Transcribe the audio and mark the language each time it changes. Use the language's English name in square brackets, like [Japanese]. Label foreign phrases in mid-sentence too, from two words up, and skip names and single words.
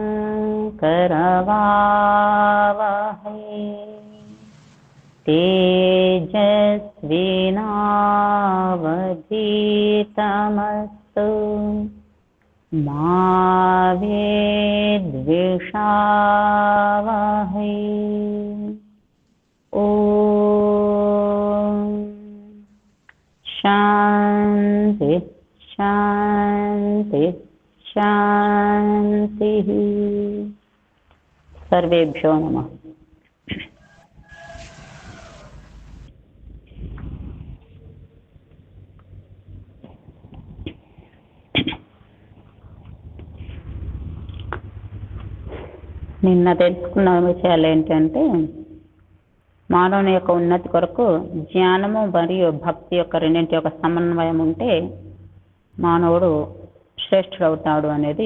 [Sanskrit] करवावहै तेजस्विनावधीतमस्तु मा विद्विषावहै। ॐ शान्ति शान्ति शान्तिः। सर्वेभ्यो नमः। [Telugu] నిన్న తెలుసుకున్న విషయాలు ఏంటంటే, మానవుని యొక్క ఉన్నతి కొరకు జ్ఞానము మరియు భక్తి యొక్క రెండింటి యొక్క సమన్వయం ఉంటే మానవుడు శ్రేష్ఠుడవుతాడు అనేది.